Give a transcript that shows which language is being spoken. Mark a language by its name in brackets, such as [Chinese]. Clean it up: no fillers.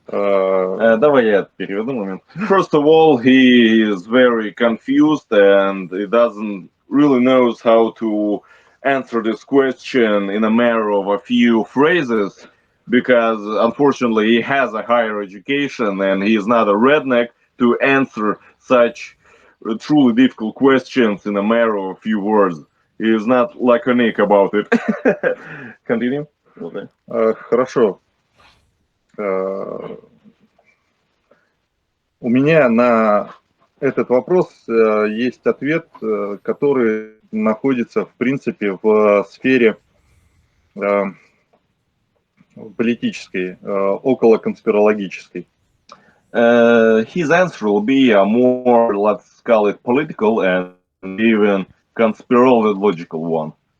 [Russian] Давай я переведу момент. [English] First of all, he is very confused and he doesn't really knows how to answer this question in a matter of a few phrases because unfortunately he has a higher education and he is not a redneck to answer such truly difficult questions in a matter of a few words. He is not laconic about it. Continue. Okay. [Russian] Хорошо. У меня на этот вопрос есть ответ, который находится, в принципе, в сфере политической, околоконспирологической. [English] His answer will be a more, let's call it, political and even conspirological one.